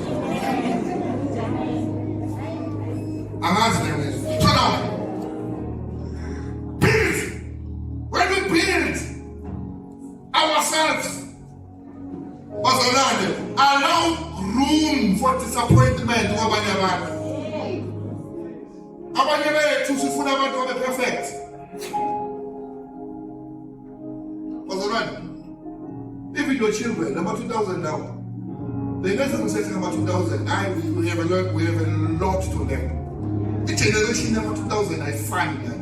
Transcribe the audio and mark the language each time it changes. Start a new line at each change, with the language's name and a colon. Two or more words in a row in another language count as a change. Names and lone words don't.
English: I'm asking this. So now, build. When we build ourselves, allow room for disappointment
Zulu: kwabanye abantu. Abanye bethu sifuna abantu abe perfect.
English: Even your children, number 2000 now. The next time we say number 2000, we have a lot to learn. The generation number 2000, I find that.